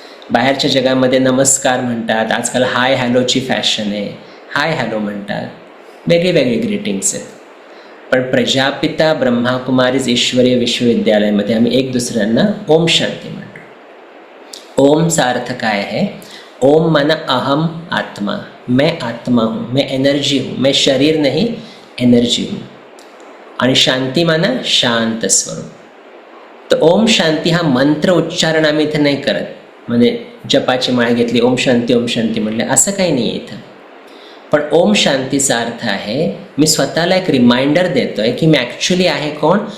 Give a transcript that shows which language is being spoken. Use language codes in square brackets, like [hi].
[mr] बाहेरच्या जगामध्ये नमस्कार म्हणतात, आजकाल हाय हॅलोची फॅशन आहे, हाय हॅलो म्हणतात, वेगळे वेगळे ग्रीटिंग्स आहेत. पण प्रजापिता ब्रह्माकुमारीज ईश्वरीय विश्वविद्यालयामध्ये आम्ही एक दुसऱ्यांना ओम शांती म्हणतो. ओमचा अर्थ काय आहे? [hi] ओम माना अहम आत्मा, मैं आत्मा हूँ, मैं एनर्जी हूँ, मैं शरीर नहीं एनर्जी हूँ. [mr] आणि शांती माना शांत स्वरूप. तर ओम शांती हा मंत्र उच्चारण आम्ही इथं नाही करत, म्हणजे जपाची माळ घेतली ओम शांती म्हणले असं काही नाही आहे इथं. पण ओम शांतीचा अर्थ आहे मी स्वतःला एक रिमाइंडर देतोय की मी ॲक्च्युली आहे कोण?